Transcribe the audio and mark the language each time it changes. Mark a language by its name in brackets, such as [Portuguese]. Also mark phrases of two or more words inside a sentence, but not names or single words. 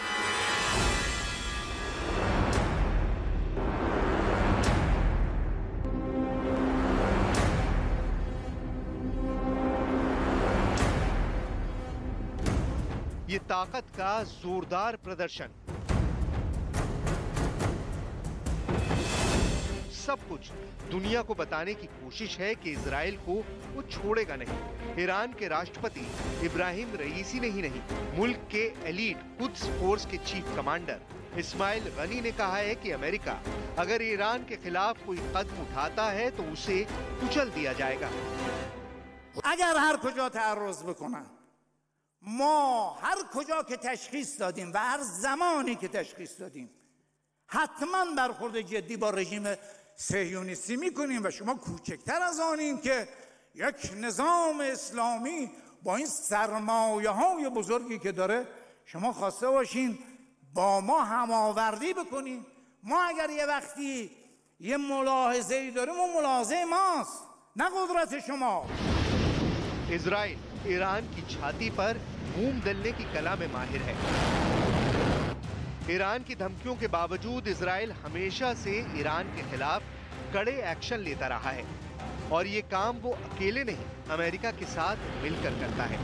[Hindi] ये ताकत का जोरदार प्रदर्शन, सब कुछ दुनिया को बताने की कोशिश है कि इजराइल को वो छोड़ेगा नहीं। ईरान के राष्ट्रपति इब्राहिम रईसी ने ही नहीं, मुल्क के एलीट कुद्स फोर्स के [English] chief commander [Hindi] इस्माइल गनी ने कहा है कि अमेरिका अगर ईरान के खिलाफ कोई कदम उठाता है तो उसे कुचल दिया जाएगा। [Persian] اگر هر کجا تعرض بکنن ما هر کجا که تشخیص دادیم و هر زمانی که تشخیص دادیم حتما برخورد جدی با رژیم صهیونیستی میکنیم و شما کوچکتر از آنین که یک نظام اسلامی با این سرمایه های بزرگی که داره شما خواسته باشین با ما هماوردی بکنین. ما اگر یه وقتی یه ملاحظه‌ای داریم اون ملاحظه ماست نه قدرت شما. [Hindi] इजराइल ईरान की छाती पर मूंग दलने की कला में माहिर है। ईरान की धमकियों के बावजूद इजराइल हमेशा से ईरान के खिलाफ कड़े एक्शन लेता रहा है और ये काम वो अकेले नहीं अमेरिका के साथ मिलकर करता है।